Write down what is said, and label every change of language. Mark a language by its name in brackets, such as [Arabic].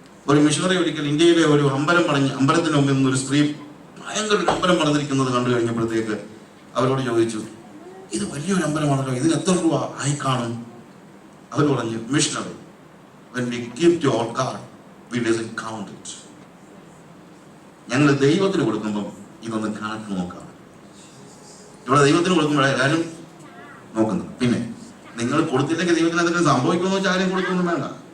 [Malayalam] ഒരു മിഷണറി ഒരിക്കൽ ഇന്ത്യയിലെ ഒരു അമ്പലത്തിന് മുമ്പിൽ നിന്നൊരു സ്ത്രീ ഭയങ്കര ഒരു അമ്പലം പണിതിരിക്കുന്നത് കണ്ടു കഴിഞ്ഞപ്പോഴത്തേക്ക് അവരോട് ചോദിച്ചു, ഇത് വലിയൊരു അമ്പലമാണല്ലോ, ഇതിന് എത്ര രൂപ ആയി കാണും? അവർ പറഞ്ഞു, missionary, [English] when we give to our God, we doesn't count it. [Malayalam] ഞങ്ങൾ ദൈവത്തിന് കൊടുക്കുമ്പം ഇതൊന്ന് കണക്ക് നോക്കാം. ഇവിടെ ദൈവത്തിന് കൊടുക്കുമ്പോഴായാലും നോക്കുന്നത്. പിന്നെ നിങ്ങൾ കൊടുത്തില്ലെങ്കിൽ ദൈവത്തിന് എന്തെങ്കിലും സംഭവിക്കുമെന്ന് വെച്ചാൽ ആരും കൊടുക്കൊന്നും വേണ്ട.